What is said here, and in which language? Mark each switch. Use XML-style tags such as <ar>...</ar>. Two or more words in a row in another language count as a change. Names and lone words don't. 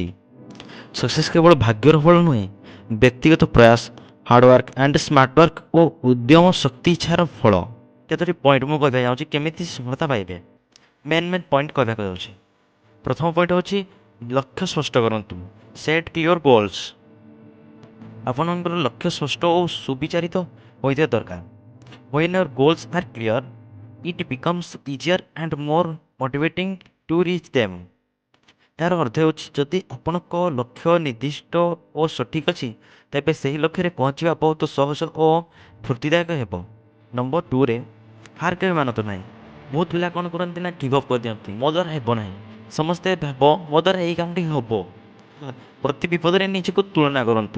<or>ସକ୍ସେସ୍ କେବଳ ଭାଗ୍ୟର ଫଳ ନୁହେଁ, ବ୍ୟକ୍ତିଗତ ପ୍ରୟାସ,</or> <en>hardwork and smartwork</en> <or>ଓ ଉଦ୍ୟମ ଶକ୍ତି ଇଚ୍ଛାର ଫଳ। କେତୋଟି ପଏଣ୍ଟ ମୁଁ କହିବାକୁ ଯାଉଛି କେମିତି ସଫଳତା ପାଇବେ।</or> <en>main point</en> <or>କହିବାକୁ ଯାଉଛି। ପ୍ରଥମ ପଏଣ୍ଟ ହେଉଛି ଲକ୍ଷ୍ୟ ସ୍ପଷ୍ଟ କରନ୍ତୁ।</or> <en>set clear goals.</en> <or>ଆପଣଙ୍କର ଲକ୍ଷ୍ୟ ସ୍ପଷ୍ଟ ଓ ସୁବିଚାରିତ ହୋଇଥିବା ଦରକାର।</or> <en>When your goals are clear, it becomes easier and more motivating to reach them.</en> <or>ଏହାର ଅର୍ଥ ହେଉଛି ଯଦି ଆପଣଙ୍କ ଲକ୍ଷ୍ୟ ନିର୍ଦ୍ଦିଷ୍ଟ ଓ ସଠିକ୍ ଅଛି, ତେବେ ସେହି ଲକ୍ଷ୍ୟରେ ପହଞ୍ଚିବା ବହୁତ ସହଜ ଓ ଫୁର୍ତ୍ତିଦାୟକ ହେବ। ନମ୍ବର 2ରେ ହାର କେବେ ମାନନ୍ତୁ ନାହିଁ। ବହୁତ ପିଲା କ'ଣ କରନ୍ତି ନା</or> <en>give up</en> <or>କରିଦିଅନ୍ତି, ମୋ ଦ୍ୱାରା ହେବ ନାହିଁ। ସମସ୍ତେ ଭାବ ମୋ ଦ୍ୱାରା ଏଇ କାମଟି ହେବ। ପ୍ରତି ବିପଦରେ ନିଜକୁ ତୁଳନା କରନ୍ତୁ।</or>